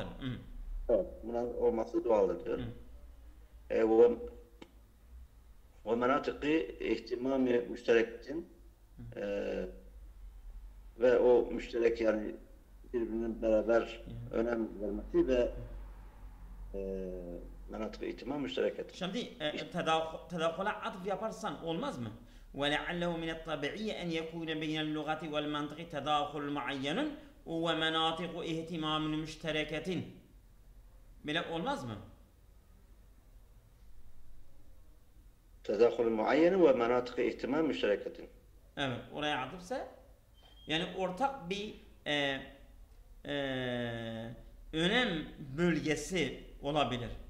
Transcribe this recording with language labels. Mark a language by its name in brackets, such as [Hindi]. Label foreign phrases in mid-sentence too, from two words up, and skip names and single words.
[Turkish] Evet, bunun olması doğaldır diyor. [Arabic] ومناطق اهتمام مشتركة [Turkish] ve o müşterek yani birbirinin beraber önem vermesi [Arabic] ومناطق اهتمام مشتركة. [Turkish] Şimdi tedakula atıf yaparsan olmaz mı? [Arabic] وَلَعَلَّهُ مِنَ الطَّبِعِيَّ أَنْ يَكُونَ بَيْنَ اللُّغَةِ وَالْمَنْطِقِ تَدَاخُلٌ مُعَيَّنٌ وَمَنَاطِقُ اِهْتِمَامٍ مُشْتَرَكَةٍ. [Turkish] Böyle olmaz mı? [Arabic] تداخل معين ومناطق اهتمام مشتركة. [Turkish] Evet, oraya atıfsa yani ortak bir önem bölgesi olabilir.